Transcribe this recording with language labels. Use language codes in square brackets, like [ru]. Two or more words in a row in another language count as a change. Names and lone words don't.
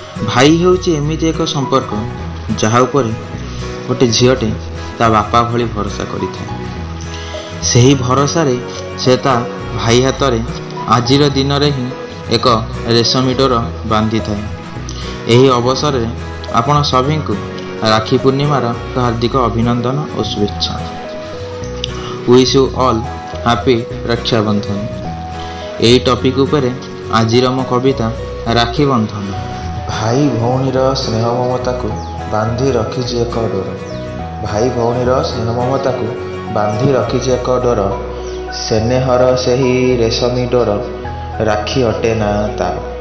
[or] ଭାଇ ହେଉଛି ଏମିତି ଏକ ସମ୍ପର୍କ, ଯାହା ଉପରେ ଗୋଟେ ଝିଅଟେ ତା ବାପା ଭଳି ଭରସା କରିଥାଏ। ସେହି ଭରସାରେ ସେ ତା ଭାଇ ହାତରେ ଆଜିର ଦିନରେ ହିଁ ଏକ ରେଶମୀ ଡୋର ବାନ୍ଧିଥାଏ। ଏହି ଅବସରରେ ଆପଣ ସଭିଙ୍କୁ ରାକ୍ଷୀ ପୂର୍ଣ୍ଣିମାର ହାର୍ଦ୍ଦିକ ଅଭିନନ୍ଦନ ଓ ଶୁଭେଚ୍ଛା। [en] Wish you all happy ରକ୍ଷାବନ୍ଧନ। [or] ଏହି ଟପିକ୍ ଉପରେ ଆଜିର ମୋ କବିତା ରାକ୍ଷୀ ବନ୍ଧନ। ଭାଇ ଭଉଣୀର ସ୍ନେହ ମମତାକୁ ବାନ୍ଧି ରଖିଛି ଏକ ଡୋର। ଭାଇ ଭଉଣୀର ସ୍ନେହ ମମତାକୁ ବାନ୍ଧି ରଖିଛି ଏକ ଡୋର। ସ୍ନେହର ସେହି ରେଶମୀ ଡୋର ରାକ୍ଷୀ ଅଟେ ନା ତାର।